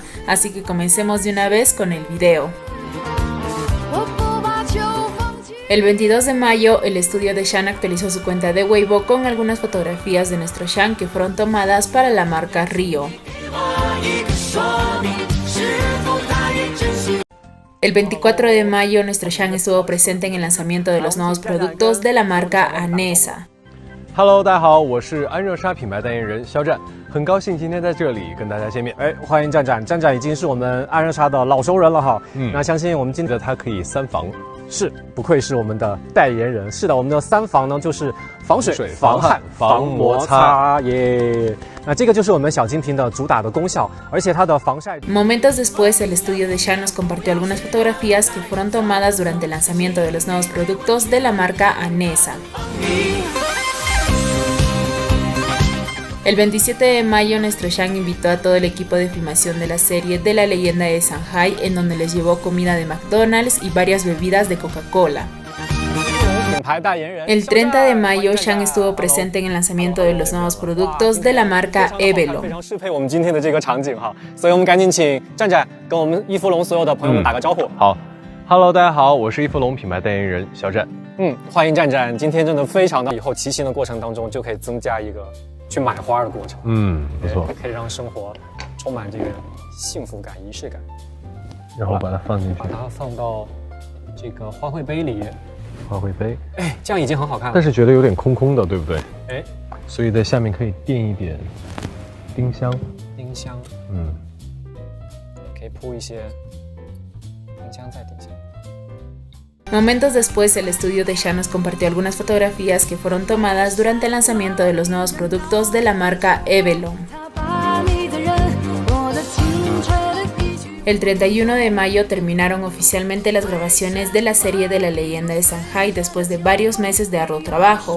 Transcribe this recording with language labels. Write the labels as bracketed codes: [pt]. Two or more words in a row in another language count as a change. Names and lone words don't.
[es] Así que comencemos de una vez con el video. El 22 de mayo, el estudio de Shan actualizó su cuenta de Weibo con algunas fotografías de nuestro Shan que fueron tomadas para la marca Rio. El 24 de mayo, nuestro Shan estuvo presente en el lanzamiento de los nuevos productos de la marca Anessa. [zh] Hello， 大家好，我是安热莎品牌代言人肖战，很高兴今天在这里跟大家见面。欢迎战战，战战已经是我们安热莎的老熟人了哈。那相信我们今天它可以三防，是不愧是我们的代言人。是的，我们的三防呢就是防水、防汗、防摩擦耶。那这个就是我们小金瓶的主打的功效，而且它的防晒。 [es] Momentos después, el estudio de Shan nos compartió algunas fotografías que fueron tomadas durante el lanzamiento de los nuevos productos de la marca Anessa. El 27 de mayo, nuestro Shan invitó a todo el equipo de filmación de la serie de la leyenda de Shanghai, en donde les llevó comida de McDonald's y varias bebidas de Coca-Cola. El 30 de mayo, Shan estuvo presente en el lanzamiento de los nuevos productos de la marca Evelo. [zh] Hello， 大家好，我是一芙龙品牌代言人肖战。欢迎战战，今天真的非常的，以后骑行的过程当中就可以增加一个去买花的过程。没错，可以让生活充满这个幸福感、仪式感。然后把它放进去，把它放到这个花卉杯里。花卉杯，这样已经很好看了。但是觉得有点空空的，对不对？所以在下面可以垫一点丁香。丁香，可以铺一些。 [es] Momentos después, el estudio de Shan nos compartió algunas fotografías que fueron tomadas durante el lanzamiento de los nuevos productos de la marca Evelo. El 31 de mayo terminaron oficialmente las grabaciones de la serie de la leyenda de Shanghai después de varios meses de arduo trabajo.